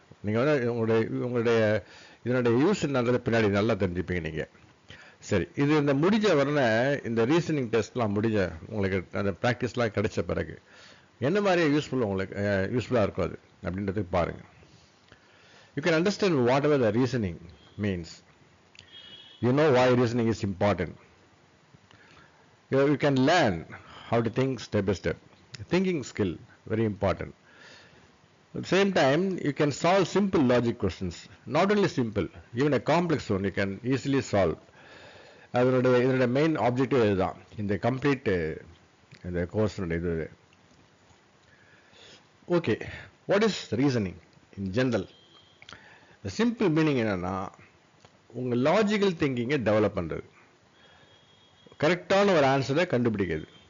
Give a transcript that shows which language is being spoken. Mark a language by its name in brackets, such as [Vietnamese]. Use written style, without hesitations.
[Tamil] நீங்கள் வந்து உங்களுடைய இதனுடைய யூஸ் என்னன்றது பின்னாடி நல்லா தெரிஞ்சுப்பீங்க நீங்கள். சரி, இது இந்த முடிஞ்ச உடனே இந்த ரீசனிங் டெஸ்ட்லாம் முடிஞ்ச உங்களுக்கு அந்த ப்ராக்டிஸ்லாம் கிடைச்ச பிறகு என்ன மாதிரி யூஸ்ஃபுல்லாக இருக்கும் அது அப்படின்றதுக்கு பாருங்கள். [English] You can understand whatever the reasoning means. You know why reasoning is important. You can learn how to think step by step. Thinking skill, very important. At the same time, you can solve simple logic questions. Not only simple, even a complex one you can easily solve. [Tamil] இதனுடைய main objective இதுதான், இந்த complete இந்த கோர்ஸுடைய இது. [English] Okay, what is reasoning in general? [Tamil] Simple meaning என்னன்னா, உங்கள் logical திங்கிங்கை develop பண்ணுறது, கரெக்டான ஒரு ஆன்சரை கண்டுபிடிக்கிறது.